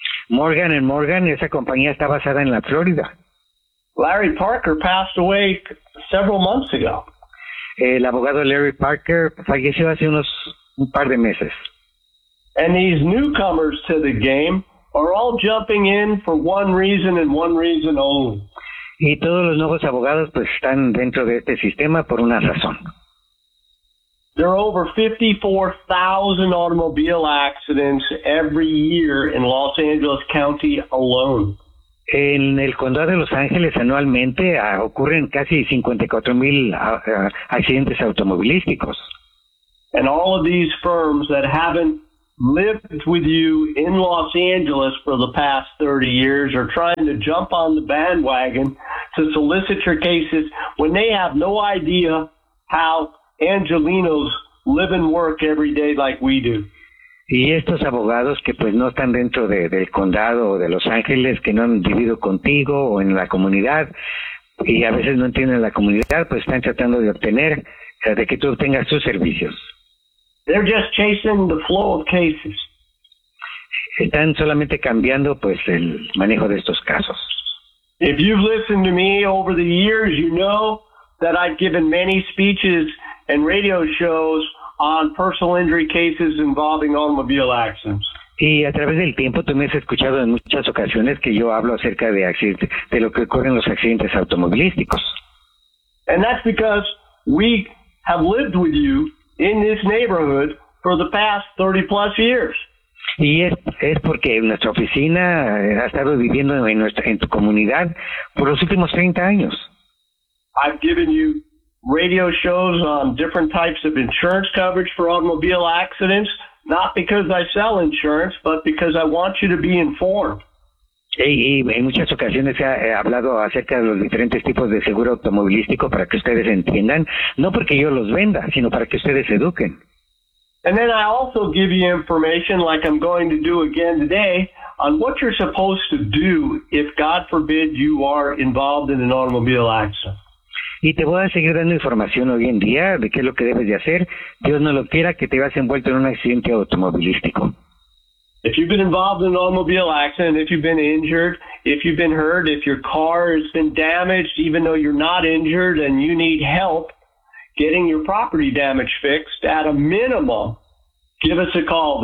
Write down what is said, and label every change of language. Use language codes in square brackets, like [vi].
[es] Morgan & Morgan, esa compañía está basada en la Florida. [en] Larry Parker passed away several months ago. [es] El abogado Larry Parker falleció hace un par de meses. [en] And these newcomers to the game are all jumping in for one reason and one reason only. [es] Y todos los nuevos abogados pues están dentro de este sistema por una razón. [en] There are over 54,000 automobile accidents every year in Los Angeles County alone. [es] En el condado de Los Ángeles anualmente ocurren casi 54,000 accidentes automovilísticos. [en] And all of these firms that haven't lived with you in Los Angeles for the past 30 years are trying to jump on the bandwagon to solicit your cases when they have no idea how Angelenos live and work every day like we do. [es] Y estos abogados que pues no están dentro de, del condado o de Los Ángeles, que no han vivido contigo o en la comunidad, y a veces no entienden la comunidad, pues están tratando de obtener, de que tú obtengas tus servicios. [en] They're just chasing the flow of cases. [es] Están solamente cambiando pues el manejo de estos casos. [en] If you've listened to me over the years, you know that I've given many speeches and radio shows on personal injury cases involving automobile accidents. [es] Y a través del tiempo tú me has escuchado en muchas ocasiones que yo hablo acerca de accidentes, de lo que ocurre en los accidentes automovilísticos. [en] And that's because we have lived with you in this neighborhood for the past 30 plus years. [es] Y es porque nuestra oficina ha estado viviendo en nuestra, en tu comunidad por los últimos 30 años. [en] I've given you radio shows on different types of insurance coverage for automobile accidents, not because I sell insurance, but because I want you to be informed. [es] Y en muchas ocasiones he hablado acerca de los diferentes tipos de seguro automovilístico para que ustedes entiendan, no porque yo los venda, sino para que ustedes eduquen. [en] And then I also give you information, like I'm going to do again today, on what you're supposed to do if, God forbid, you are involved in an automobile accident. [es] Y te voy a seguir dando información hoy en día de qué es lo que debes de hacer. Dios no lo quiera que te veas envuelto en un accidente automovilístico. [en] If you've been involved in an automobile accident, if you've been injured, if you've been hurt, if your car has been damaged, even though you're not injured and you need help getting your property damage fixed, at a minimum, give us a call.